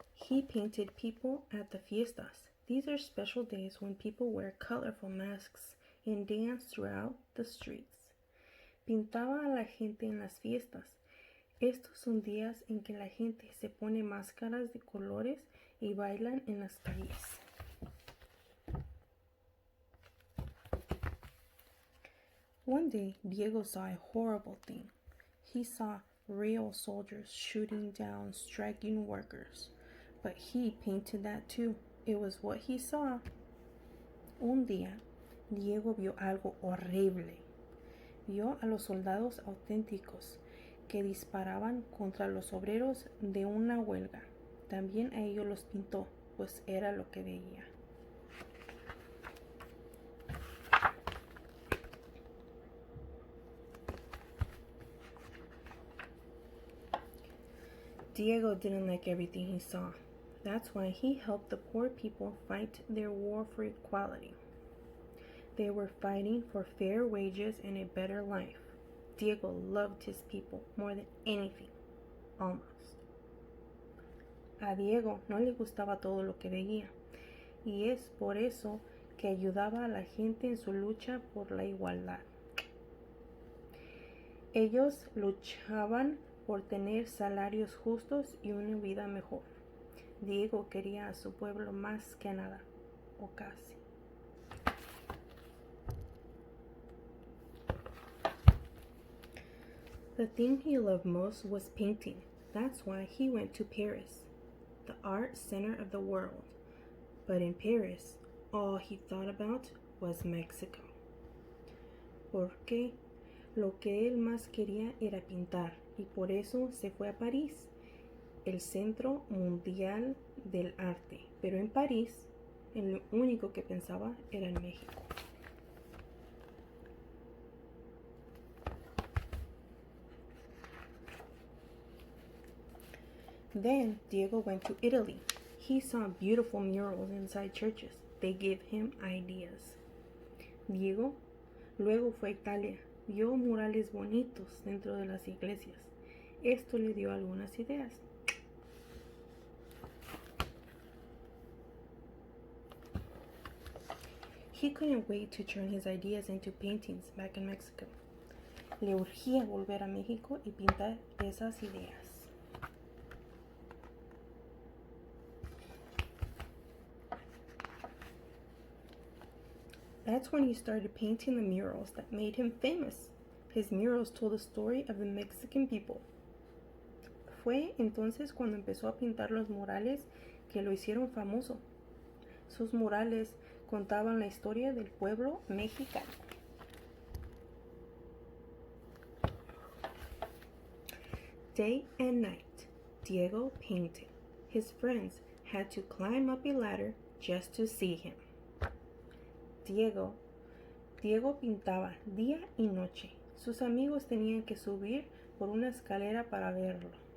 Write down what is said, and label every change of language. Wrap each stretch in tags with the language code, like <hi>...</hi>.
<en>He painted people at the fiestas. These are special days when people wear colorful masks and dance throughout the streets.</en> <es>Pintaba a la gente en las fiestas. Estos son días en que la gente se pone máscaras de colores y bailan en las calles.</es> <en>One day, Diego saw a horrible thing. He saw real soldiers shooting down striking workers. But he painted that too. It was what he saw.</en> <es>Un día, Diego vio algo horrible. Vio a los soldados auténticos que disparaban contra los obreros de una huelga. También a ellos los pintó, pues era lo que veía.</es> <en>Diego didn't like everything he saw. That's why he helped the poor people fight their war for equality. They were fighting for fair wages and a better life. Diego loved his people more than anything, almost.</en> <es>A Diego no le gustaba todo lo que veía, y es por eso que ayudaba a la gente en su lucha por la igualdad. Ellos luchaban por tener salarios justos y una vida mejor. Diego quería a su pueblo más que nada, o casi.</es> <en>The thing he loved most was painting. That's why he went to Paris, the art center of the world. But in Paris, all he thought about was Mexico.</en> <es>Porque lo que él más quería era pintar, y por eso se fue a París, el centro mundial del arte. Pero en París, lo único que pensaba era en México.</es> <en>Then Diego went to Italy. He saw beautiful murals inside churches. They gave him ideas.</en> <es>Diego luego fue a Italia. Vio murales bonitos dentro de las iglesias. Esto le dio algunas ideas.</es> <en>He couldn't wait to turn his ideas into paintings back in Mexico.</en> <es>Le urgía volver a México y pintar esas ideas.</es> <en>That's when he started painting the murals that made him famous. His murals told the story of the Mexican people.</en> <es>Fue entonces cuando empezó a pintar los murales que lo hicieron famoso. Sus murales contaban la historia del pueblo mexicano.</es> <en>Day and night, Diego painted. His friends had to climb up a ladder just to see him.</en> <es>Diego pintaba día y noche. Sus amigos tenían que subir por una escalera para verlo.</es>